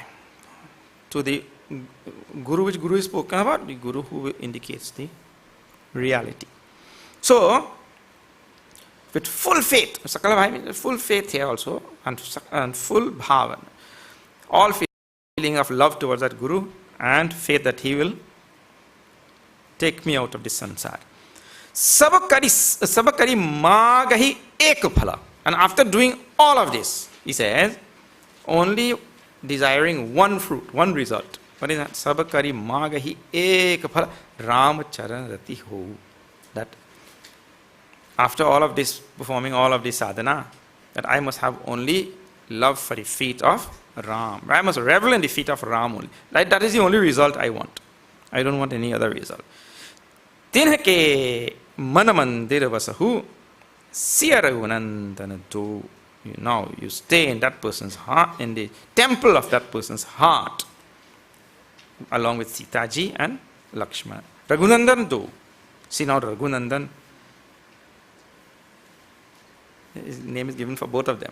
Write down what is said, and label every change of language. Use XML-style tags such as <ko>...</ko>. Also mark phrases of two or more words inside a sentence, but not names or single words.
<en>To the Guru, which Guru is spoken about, the Guru who indicates the reality. So, with full faith, Sakala Bhai means full faith here also, and full bhavan, all feeling of love towards that Guru, and faith that he will take me out of this sansar.</en> <awa>सबकरि मागहिं एक फल.</awa> <en>And after doing all of this, he says, only desiring one fruit, one result. What is that?</en> <awa>सबकरि मागहिं एक फल राम चरन रति हो.</awa> <en>That after all of this, performing all of this sadhana, that I must have only love for the feet of Ram. I must revel in the feet of Ram only. That is the only result I want. I don't want any other result.</en> <awa>तिन्हके मनमंदिर बसहु सियरघुनंदन दोउ.</awa> <en>Now you stay in that person's heart, in the temple of that person's heart, along with Sitaji and Lakshmana.</en> <awa>रघुनंदन दोउ.</awa> <en>See now Raghunandan, his name is given for both of them.</en>